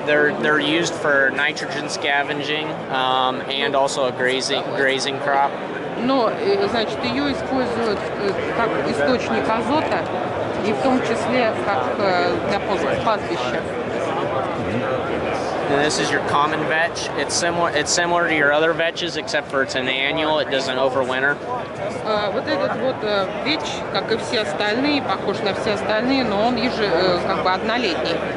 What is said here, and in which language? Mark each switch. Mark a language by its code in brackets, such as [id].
[en] They're used for nitrogen scavenging and also a grazing crop. [ru] Но, значит, ее используют как источник азота, и в том числе как для пастбища. [en] And this is your common vetch. It's similar to your other vetches, except for it's an annual. It doesn't overwinter. [ru] Вот этот вот веч, как и все остальные, похож на все остальные, но он как бы однолетний.